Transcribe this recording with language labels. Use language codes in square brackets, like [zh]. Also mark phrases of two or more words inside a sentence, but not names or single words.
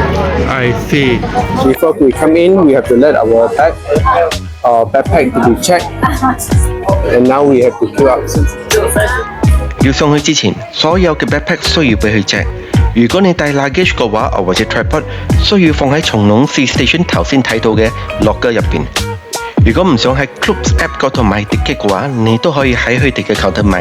[en] I see. Before we come in, we have to let our backpack to be checked, and now we have to queue up. [yue] 要送去之前，所有嘅 backpack 需要俾佢 check。如果你帶 luggage 嘅話，或者 tripod 需要放喺松龍市 station 頭先睇到嘅 locker 入邊。如果唔想喺 Clubs App 嗰度買 ticket 嘅話，你都可以喺佢哋嘅 counter 買。